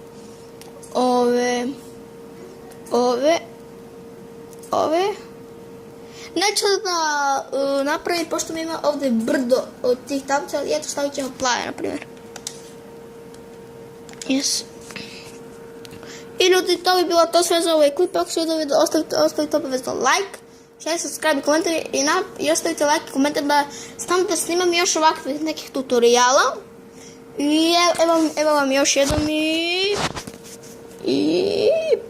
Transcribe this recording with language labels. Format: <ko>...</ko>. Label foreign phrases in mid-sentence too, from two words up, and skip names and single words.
<hr>Neću da napravim, pošto mi ima ovdje brdo od tih tablica, ali eto stavit ćemo plave, na primjer. Yes. I ljudi, to bi bilo to sve za ovaj klip. Ako se vidio video, ostavite obavezno</hr> <en>like, share, subscribe</en> <hr>i komentar i ostavite like i komentar da stalno da snimam još ovakvih nekih tutoriala. I evo vam još jednom i</hr>